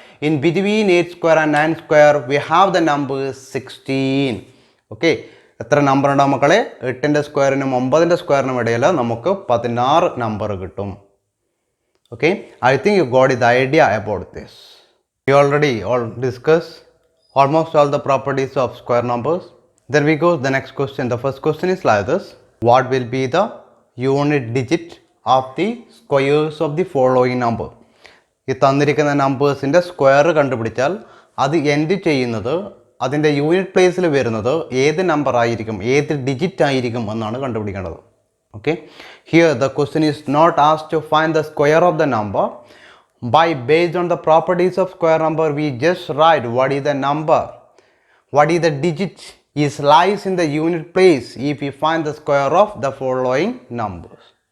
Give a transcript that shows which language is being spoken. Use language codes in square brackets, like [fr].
[en] In between 8 square and 9 square we have the number 16. [ml] Okay, എത്ര number ഉണ്ടാവും മക്കളെ? 8ന്റെ സ്ക്വയറിനും 9ന്റെ സ്ക്വയറിനും ഇടയിൽ നമുക്ക് 16 നമ്പർ കിട്ടും. [en] Okay, I think you got the idea about this. We already discussed almost all the properties of square numbers. Then we go to the next question. The first question is like this. What will be the unit digit of the squares of the following number? [ml] ഈ തന്നിരിക്കുന്ന നമ്പേഴ്സിൻ്റെ square കണ്ടുപിടിച്ചാൽ അത് end ചെയ്യുന്നത്, അതിൻ്റെ unit പ്ലേസിൽ വരുന്നത് ഏത് number ആയിരിക്കും, ഏത് ഡിജിറ്റ് ആയിരിക്കും എന്നാണ് കണ്ടുപിടിക്കേണ്ടത്. [en] Okay, here the question is not asked to find the square of the number. Based on the properties of square number, we just write what is the number, what is the digit is lies in the unit place if we find the square of the following numbers.